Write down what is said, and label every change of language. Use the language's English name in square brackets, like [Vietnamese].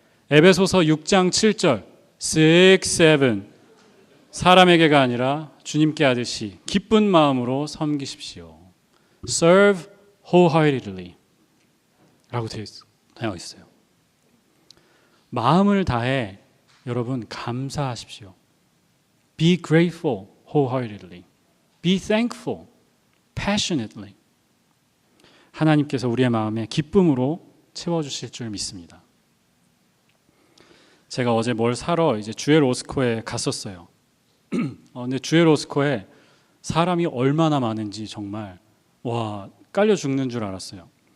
[Korean] 에베소서 6장 7절 6, 7 사람에게가 아니라 주님께 하듯이 기쁜 마음으로 섬기십시오. [English] Serve wholeheartedly [Korean] 라고 되어 있어요. 마음을 다해 여러분 감사하십시오. [English] Be grateful wholeheartedly. Be thankful passionately. [Korean] 하나님께서 우리의 마음에 기쁨으로 채워주실 줄 믿습니다. 제가 어제 뭘 사러 이제 주엘 오스코에 갔었어요. 근데 주엘 오스코에 사람이 얼마나 많은지 정말 와 깔려 죽는 줄 알았어요.